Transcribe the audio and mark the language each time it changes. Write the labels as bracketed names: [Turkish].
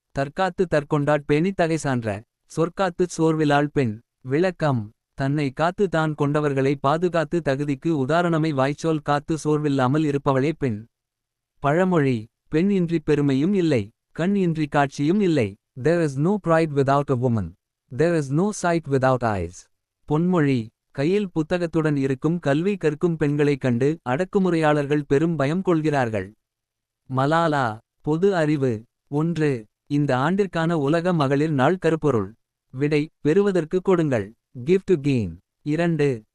[Tamil] தற்காத்து தற்கொண்டாட் பேணி தகை சான்ற. சொற்காத்து சோர்விலாள் பெண். விளக்கம். தன்னை காத்து தான் கொண்டவர்களை பாதுகாத்து தகுதிக்கு உதாரணமை வாய்ச்சோல் காத்து சோர்வில்லாமல் இருப்பவளே பெண். பழமொழி. பெண் இன்றி பெருமையும் இல்லை, கண் இன்றி காட்சியும் இல்லை. [English] There is no pride without a woman. There is no sight without eyes. [Tamil] பொன்மொழி. கையில் புத்தகத்துடன் இருக்கும் கல்வி கற்கும் பெண்களைக் கண்டு அடக்குமுறையாளர்கள் பெரும் பயம் கொள்கிறார்கள். மலாலா. பொது அறிவு. 1. இந்த ஆண்டிற்கான உலக மகளிர் நாள் கருப்பொருள். விடை. பெறுவதற்கு கொடுங்கள். [English] Give to gain. [Tamil] 2.